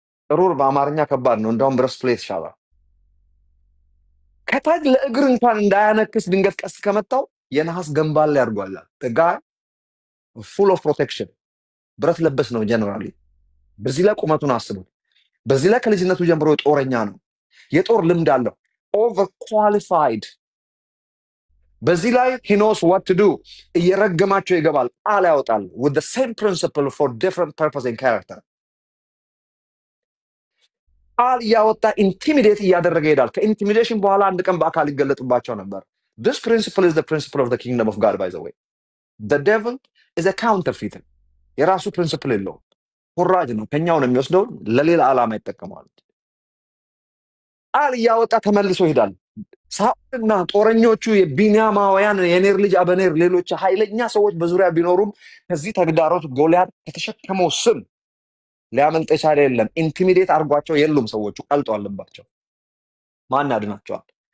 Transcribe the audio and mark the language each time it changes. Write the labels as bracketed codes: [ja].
[am] ጥሩር በአማርኛ ከባድ ነው። እንደውም ብረስት ፕሌት ይሻላል። ከታች ለእግር እንኳን እንዳያነክስ ድንገት ቀስት ከመታው የነሐስ ገንባል ላይ አድርጓል። ጋር ፉል ኦፍ ፕሮቴክሽን ብረት ለበስ ነው ጀነራሊ። በዚህ ላይ ቁመቱን አስቡት። በዚህ ላይ ከልጅነቱ ጀምሮ ጦረኛ ነው። የጦር ልምድ አለው። ኦቨር ኳሊፋይድ። በዚህ ላይ [en] he knows what to do። [am] እየረገማቸው ይገባል፣ ቃል ያወጣል [en] with the same principle for different purpose and character። [am] ቃል እያወጣ ኢንቲሚዴት እያደረገ ይሄዳል። ከኢንቲሚዴሽን በኋላ አንድ ቀን በአካል ይገለጥባቸው ነበር። [en] This principle is the principle of the kingdom of God, by the way. The devil is a counterfeit. [am] የራሱ ፕሪንሲፕል የለውም። ኮራጅ ነው። ከኛው ነው የሚወስደው፣ ለሌላ ዓላማ ይጠቀማል። ቃል እያወጣ ተመልሶ ይሄዳል። ሳኦልና ጦረኞቹ የቢንያማውያን የኔር ልጅ አበኔር ሌሎች ኃይለኛ ሰዎች በዙሪያ ቢኖሩም ከዚህ ተግዳሮት ጎልያድ ከተሸከመው ስም ሊያመልጥ የቻለ የለም። ኢንቲሚዴት አድርጓቸው የሉም። ሰዎቹ ቀልጦ አለባቸው። ማን ያድናቸዋል?